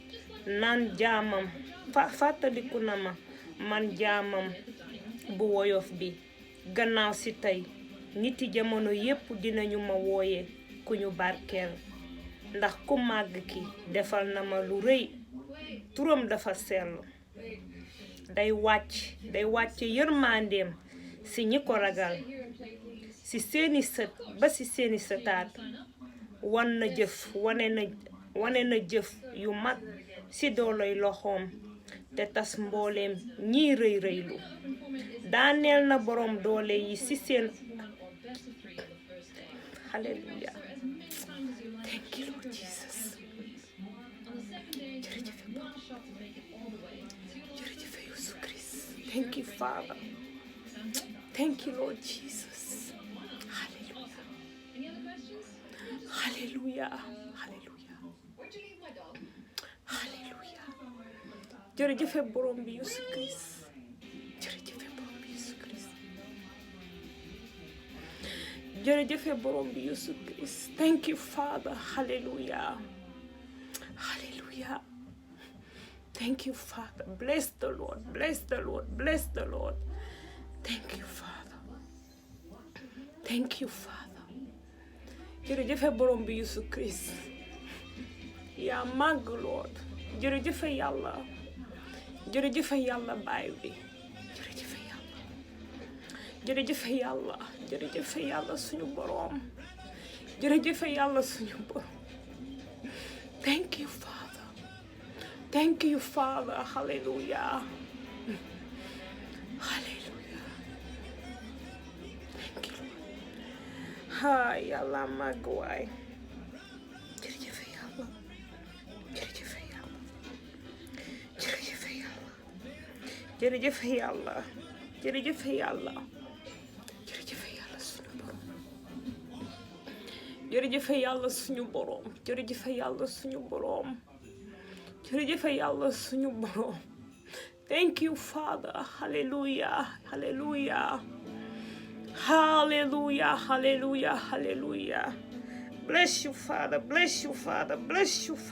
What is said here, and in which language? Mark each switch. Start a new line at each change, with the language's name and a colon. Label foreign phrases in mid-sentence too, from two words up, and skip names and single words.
Wolof: man jaamam bu woyof bi gannaaw ci tey niti jamono yépp dinañu ma wooye ku ñu barkeel ndax ku màgg ki defal na ma lu rëy turam dafa sell day wàcc yërmandeem ci ñi ko ragal ci seeni sët ba ci seeni sëtaat wane na jëf yu mag ci dooley loxoom te tas mbooleem ñiy rëylu daaneel na borom doole yi ci seen hallelujah
English: thank you Lord Jesus
Wolof: jërëjëf Yesu Christ
English: thank you Father Thank you, Lord Jesus. Hallelujah. Hallelujah. Hallelujah. Hallelujah.
Wolof: Jërëjëf borom bi Yesu Christ. Jërëjëf borom bi Yesu Christ. Jërëjëf borom bi Yesu Christ.
English: Thank you, Father. Hallelujah. Hallelujah. Thank you, Father. Bless the Lord. Bless the Lord. Bless the Lord. Thank you, Father. Thank you, Father.
Wolof: Jërëjëf borom bi Yesu Christ. yaa màgg, Lord. Jërëjëf Yàlla. Jërëjëf Yàlla baay bi. Jërëjëf Yàlla. Jërëjëf Yàlla. Jërëjëf Yàlla suñu borom. Jërëjëf Yàlla suñu borom.
English: Thank you, Father. Thank you, Father. Hallelujah. Hallelujah. Thank you, Lord.
Wolof: Ha, Yàlla màgg waay. Jërëjëf Yàlla. Jërëjëf Yàlla. Jërëjëf Yàlla. Jërëjëf Yàlla. Jërëjëf Yàlla. Jërëjëf Yàlla suñu borom. Jërëjëf Yàlla suñu borom. Jërëjëf Yàlla suñu borom. Jërëjëf Yàlla suñu borom.
English: Thank you, Father. Hallelujah. Hallelujah. Hallelujah. Hallelujah. Hallelujah. Bless you, Father. Bless you, Father. Bless you, Father.